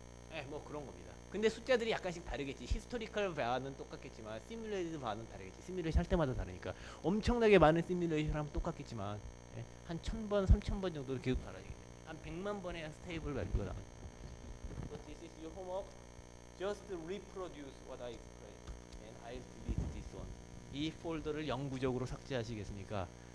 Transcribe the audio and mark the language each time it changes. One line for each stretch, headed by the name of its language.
Korean: 네, 뭐 그런 겁니다. 근데 숫자들이 약간씩 다르겠지. 히스토리컬 바는 똑같겠지만 시뮬레이티드 바는 다르겠지. 시뮬레이션 할 때마다 다르니까 엄청나게 많은 시뮬레이션 하면 똑같겠지만, 예, 한 1000번, 3000번 정도 계속 달라지겠네. 한 100만 번의 스테이블 밸류가 나와요.
English: So this is your homework. Just reproduce what I explained and I'll delete this one.
Korean: 이 폴더를 영구적으로 삭제하시겠습니까?